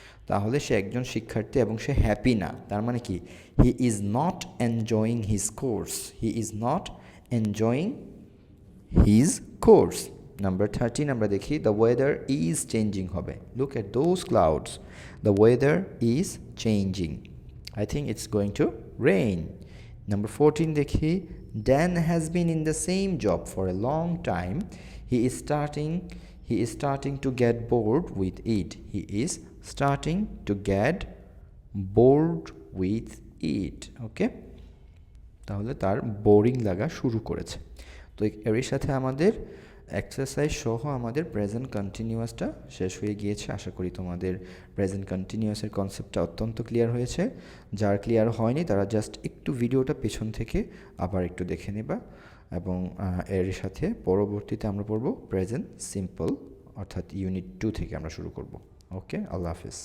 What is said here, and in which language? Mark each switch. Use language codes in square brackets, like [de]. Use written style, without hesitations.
[bn] তাহলে সে একজন শিক্ষার্থী এবং সে হ্যাপি না, তার মানে কি? [en] He is not enjoying his course, he is not enjoying his course. [bn] Number 13 আমরা দেখি, [en] the weather is changing [bn] হবে, [en] Look at those clouds, the weather is changing, I think it's going to rain. [bn] Number 14 দেখি, [en] Dan has been in the same job for a long time, he is starting to get bored with it, he is starting to get bored with it. [bn] ওকে, তাহলে তার boring লাগা শুরু করেছে। তো এর সাথে আমাদের এক্সারসাইজ সহ আমাদের প্রেজেন্ট কন্টিনিউয়াসটা শেষ হয়ে গিয়েছে। আশা করি তোমাদের প্রেজেন্ট কন্টিনিউয়াসের কনসেপ্টটা অত্যন্ত ক্লিয়ার হয়েছে। যার ক্লিয়ার হয়নি তারা জাস্ট একটু ভিডিওটা পেছন থেকে আবার একটু দেখে নেবা, এবং এর সাথে পরবর্তীতে আমরা পড়ব প্রেজেন্ট সিম্পল, অর্থাৎ ইউনিট 2 থেকে আমরা শুরু করব। ওকে, আল্লাহ হাফিজ।